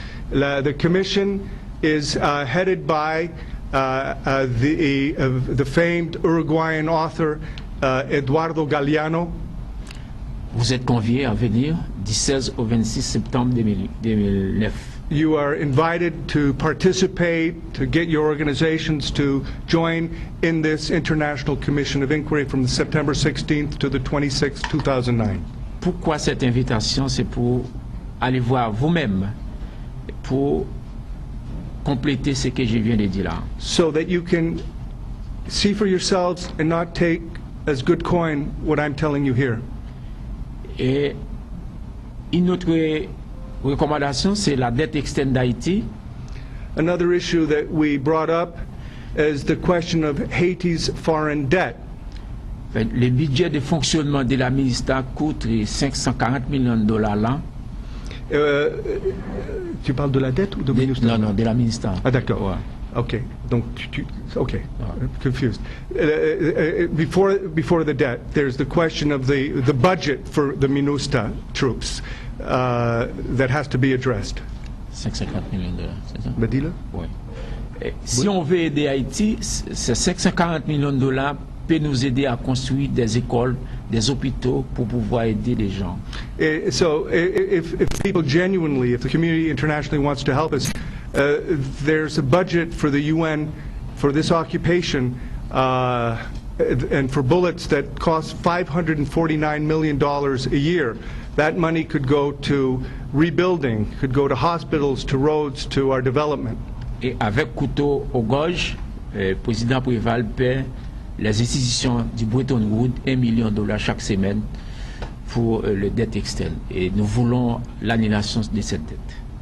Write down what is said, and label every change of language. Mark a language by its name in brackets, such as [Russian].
[English] The commission is headed by the famed Uruguayan author Eduardo Galeano. [French] Vous êtes conviés à venir du 16 au 26 septembre 2009. [English] You are invited to participate, to get your organizations to join in this International Commission of Inquiry from September 16th to the 26th, 2009. [French] Pourquoi cette invitation? C'est pour aller voir vous-même, pour compléter ce que je viens de dire là. [English] So that you can see for yourselves and not take as good coin what I'm telling you here. [French] Et une autre recommandation, c'est la dette externe d'Haïti. [English] Another issue that we brought up is the question of Haiti's foreign debt. [French] Le budget de fonctionnement de la ministère coûte 540 millions de dollars là. Tu parles de la dette ou de Non, non, de la ministère. Ah, d'accord. Ouais. [English] Okay. [French] Donc, [English] okay. Confused. Before the debt, there's the question of the budget for the MINUSTA troops that has to be addressed. [French] 550 millions de dollars, c'est ça? Badila? Oui. Si on veut aider Haïti, ces 540 millions de dollars peut nous aider à construire des écoles, des hôpitaux pour pouvoir aider les gens. [English] So if people genuinely, if the community internationally wants to help us, there's a budget for the UN for this occupation and for bullets that cost $549 million a year. That money could go to rebuilding, could go to hospitals, to roads, to our development. [French] Et avec couteau aux gorges, le président Préval paie les institutions du Bretton Woods $1 million chaque semaine pour le dette externe. Et nous voulons l'annulation de cette dette.